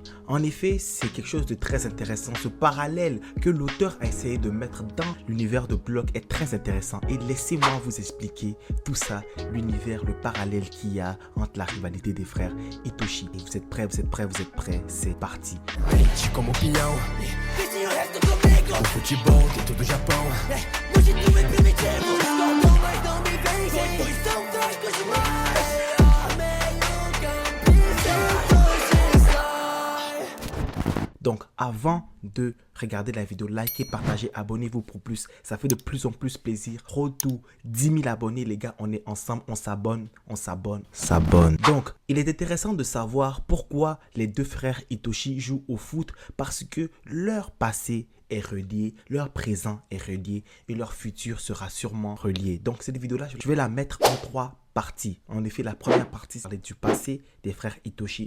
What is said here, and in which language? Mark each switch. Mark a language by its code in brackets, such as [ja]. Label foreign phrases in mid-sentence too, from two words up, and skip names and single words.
[fr] En effet, c'est quelque chose de très intéressant. Ce parallèle que l'auteur a essayé de mettre dans l'univers de Block est très intéressant. Et laissez-moi vous expliquer tout ça, l'univers, le parallèle qu'il y a entre la rivalité des frères Itoshi. Et vous êtes prêts, vous êtes prêts, vous êtes prêts? C'est parti. [pt] Como opinião, o futebol tem todo o Japão. Hoje tu é primitivo, não, mas não me vence. Pois são fracos demais. [fr] Donc avant de regarder la vidéo, likez, partagez, abonnez-vous pour plus. Ça fait de plus en plus plaisir. [en] Road to [fr] 10 000 abonnés, les gars. On est ensemble, on s'abonne. Donc, il est intéressant de savoir pourquoi les deux frères Itoshi jouent au foot. Parce que leur passé est relié, leur présent est relié et leur futur sera sûrement relié. Donc cette vidéo-là, je vais la mettre en 3 parties. En effet, la première partie, c'est du passé des frères Itoshi.